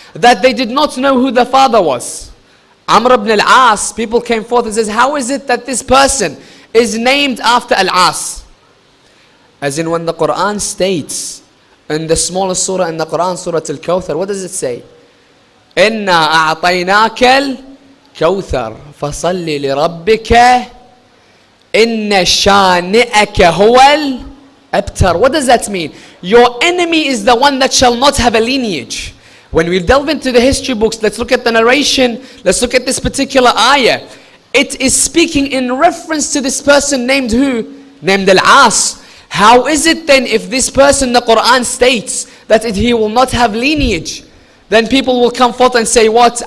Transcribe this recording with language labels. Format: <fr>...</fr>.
<en>That they did not know who the father was. Amr ibn al-As, people came forth and says, how is it that this person is named after al-As? As in when the Quran states, in the smallest surah in the Quran, Surah Al-Kawthar, what does it say?</en> <ar>إِنَّا أَعْطَيْنَاكَ الْكَوْثَرَ فَصَلِّ لِرَبِّكَ إِنَّ شَانِئَكَ هُوَ Abtar.</ar> <en>What does that mean? Your enemy is the one that shall not have a lineage. When we delve into the history books, let's look at the narration, let's look at this particular ayah. It is speaking in reference to this person named who? Named Al-As. How is it then if this person, the Quran states that he will not have lineage, then people will come forth and say what?</en>